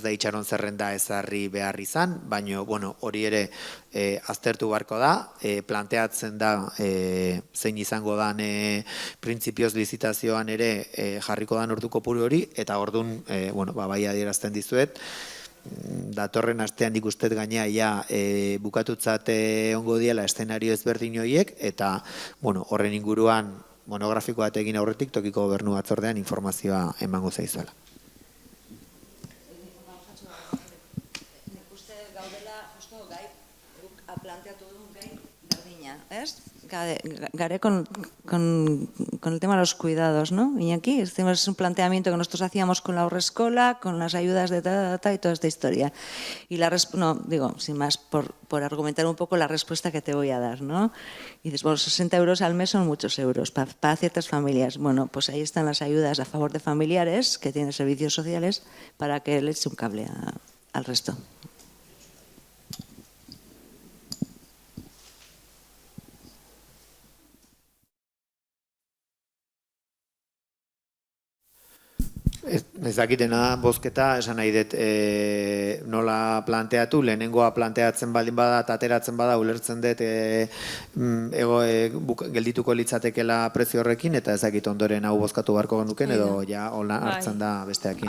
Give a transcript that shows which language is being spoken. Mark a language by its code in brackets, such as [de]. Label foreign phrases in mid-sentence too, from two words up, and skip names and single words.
[eu] da itxaron zerrenda ezarri behar izan, baina hori ere aztertu beharko da, planteatzen da zein izango dan printzipioz lizitazioan ere jarriko dan ordu kopuru hori eta ordun bai adierazten dizuet, datorren astean ikustet gainea bukatutzat ongo diela eszenario ezberdin horiek eta horren inguruan monografiko bat egin aurretik tokiko gobernu batzordean informazioa emango zaizuela. Nik uste gaudela justo gai guk planteatu duen gai berdina, ez? [es] Gare con el tema de los cuidados, ¿no? Iñaki, este es un planteamiento que nosotros hacíamos con la Haurreskola, con las ayudas de y toda esta historia. Y sin más, por argumentar un poco la respuesta que te voy a dar, ¿no? Y dices, 60 euros al mes son muchos euros para ciertas familias. Bueno, pues ahí están las ayudas a favor de familiares que tienen servicios sociales para que le eche un cable al resto. [eu] Ez dakitena bozketa, esan nahi dut nola planteatu, lehenengoa planteatzen baldin bada, ateratzen bada, ulertzen dut geldituko litzatekela prezio horrekin, eta ez dakit ondoren hau bozkatu beharko genuken, edo ja hola hartzen da besteakin.